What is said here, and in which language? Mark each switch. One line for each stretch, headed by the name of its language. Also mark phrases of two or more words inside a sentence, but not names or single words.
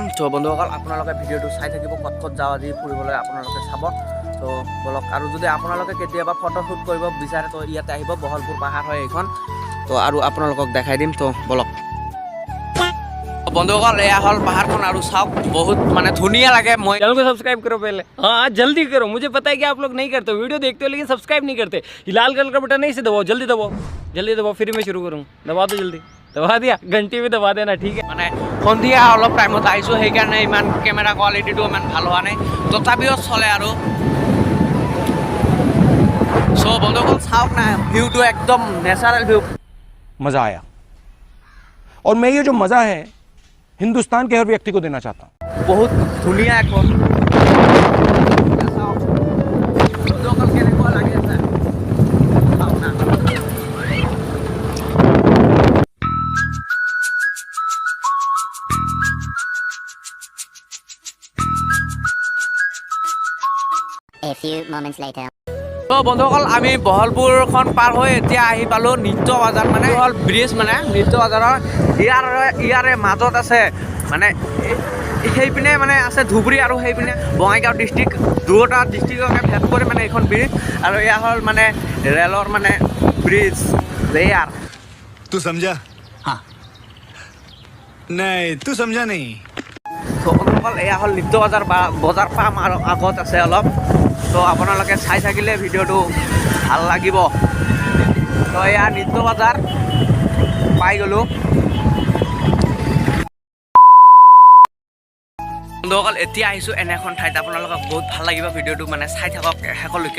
Assamese: চ' বন্ধুসকল আপোনালোকে ভিডিঅ'টো চাই থাকিব, ক'ত ক'ত যাওঁ আজি ফুৰিবলৈ আপোনালোকে চাব। ত' বলক, আৰু যদি আপোনালোকে কেতিয়াবা ফটোশ্বুট কৰিব বিচাৰে তো ইয়াতে আহিব, বহলপুৰ পাহাৰ হয় এইখন। তো আৰু আপোনালোকক দেখাই দিম। তো বলক বন্ধুসকল, এয়া হ'ল পাহাৰখন, আৰু চাওক বহুত মানে ধুনীয়া লাগে। মই
Hindi: चैनल को सब्सक्राइब करो पहले, हाँ जल्दी करो। मुझे पता है कि आप लोग नहीं करते, वीडियो देखते हो लेकिन सब्सक्राइब नहीं करते। ये लाल कलर का बटन नहीं से दबाओ, जल्दी दबाओ, जल्दी दबाओ, फिर मैं शुरू करूँ। दबा दो जल्दी, दबा दिया, घंटी भी दबा देना, ठीक है।
Assamese: মানে সন্ধিয়া অলপ টাইমত আহিছোঁ, সেইকাৰণে ইমান কেমেৰা কোৱালিটিটো ইমান ভাল হোৱা নাই, তথাপিও চলে। আৰু চ' বন্ধুসকল চাওক না, ভিউটো একদম
English: natural view.
Hindi: मज़ा आया, और मैं ये जो मज़ा है हिंदुस्तान के हर व्यक्ति को देना चाहता हूँ।
Assamese: বহুত ধুনীয়া এখন চাওক বন্ধুসকল, কেনেকুৱা লাগি আছে চাওক না।
English: A few moments later.
Assamese: তো বন্ধুসকল আমি বহলপুৰখন পাৰ হৈ এতিয়া আহি পালোঁ নিত্য বজাৰ, মানে হ'ল ব্ৰিজ, মানে নিত্য বজাৰৰ ইয়াৰে মাজত আছে মানে সেইপিনে মানে আছে ধুবুৰী, আৰু সেইপিনে বঙাইগাঁও ডিষ্ট্ৰিক্ট, দুয়োটা ডিষ্ট্ৰিক্টকে ভেদ কৰি মানে এইখন ব্ৰিজ। আৰু এয়া হ'ল মানে ৰেলৰ মানে ব্ৰিজ এয়াৰ।
Hindi: तू समझा? हाँ नहीं तू समझा नहीं।
Assamese: তো বন্ধুসকল এয়া হ'ল নিত্য বজাৰ বা বজাৰ পাম আৰু আগত আছে অলপ। তো আপোনালোকে চাই থাকিলে ভিডিঅ'টো ভাল লাগিব। তো এয়া নিত্য বজাৰ পাই গ'লোঁ। বন্ধুসকল এতিয়া আহিছোঁ এনে এখন ঠাইত, আপোনালোকক বহুত ভাল লাগিব ভিডিঅ'টো মানে চাই থাকক শেষলৈকে।